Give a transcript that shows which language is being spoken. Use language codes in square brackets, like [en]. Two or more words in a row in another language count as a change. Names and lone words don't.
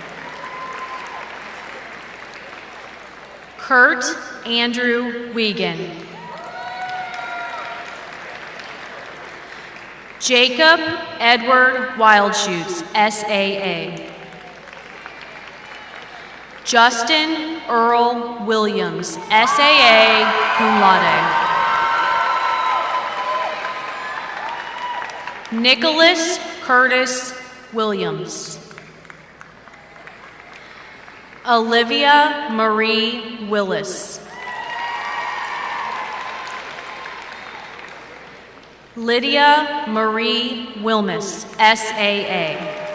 [en] Kurt Andrew Wiegand. Jacob Edward Wildschutz, SAA. Justin Earl Williams, SAA, [la] cum laude. [en] Nicholas Curtis Williams. Olivia Marie Willis. Lydia Marie Wilmus, SAA.